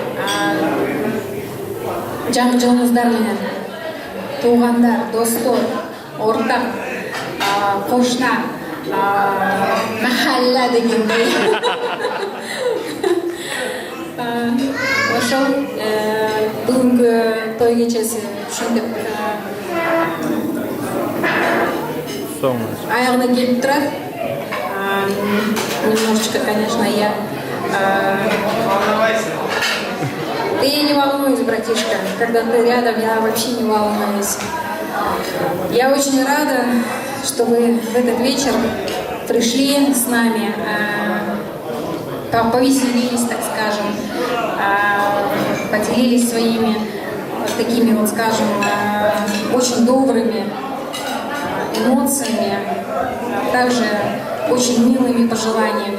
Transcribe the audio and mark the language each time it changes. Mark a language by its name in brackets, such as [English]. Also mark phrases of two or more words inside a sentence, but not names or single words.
[Kyrgyz] Жаңы жылыңыздар менен туугандар, достор, ортак, кошна, махалла дегендей. Ошол бүгүнкү той кечеси ушинтип аягына келип турат. [Russian] Немножечко, конечно, я... Ты не волнуйся, братишка, когда ты рядом, я вообще не волнуюсь. Я очень рада, что вы в этот вечер пришли с нами, повеселились, так скажем, поделились своими такими, вот скажем, очень добрыми эмоциями, также очень милыми пожеланиями.